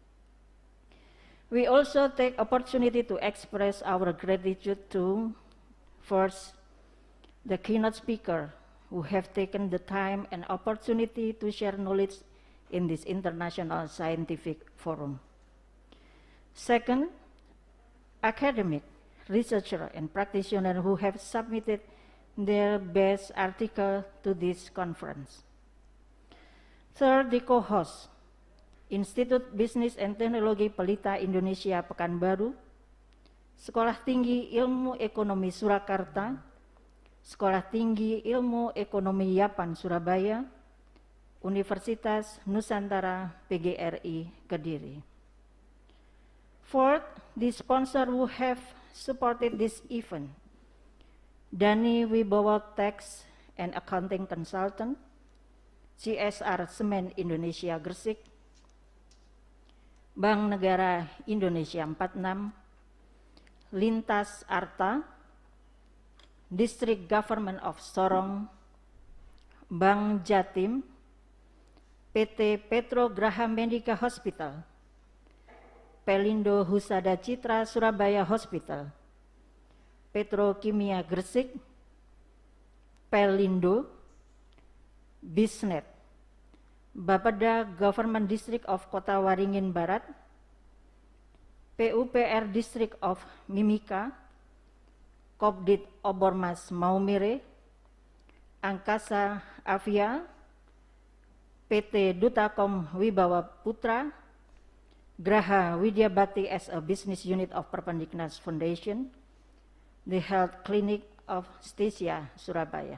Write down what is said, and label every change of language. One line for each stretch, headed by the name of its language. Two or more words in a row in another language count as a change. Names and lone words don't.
English: We also take opportunity to express our gratitude to, first, the keynote speaker who have taken the time and opportunity to share knowledge in this international scientific forum. Second, academic, researcher, and practitioner who have submitted their best article to this conference. Third, the co-host, Institut Bisnis and Teknologi Pelita Indonesia Pekanbaru, Sekolah Tinggi Ilmu Ekonomi Surakarta, Sekolah Tinggi Ilmu Ekonomi Yapan Surabaya, Universitas Nusantara PGRI Kediri. Fourth, the sponsor who have supported this event, Dani Wibowo Tax and Accounting Consultant, CSR Semen Indonesia Gresik, Bank Negara Indonesia 46, Lintas Arta, District Government of Sorong, Bank Jatim, PT Petro Graha Medica Hospital, Pelindo Husada Citra Surabaya Hospital, Petrokimia Gresik, Pelindo, Bisnet, Bapeda Government District of Kota Waringin Barat, PUPR District of Mimika, Kopdit Obormas Maumere, Angkasa Avia, PT Dutakom Wibawa Putra, Graha Widyabati as a business unit of Perpendiknas Foundation, the Health Clinic of Stasia Surabaya.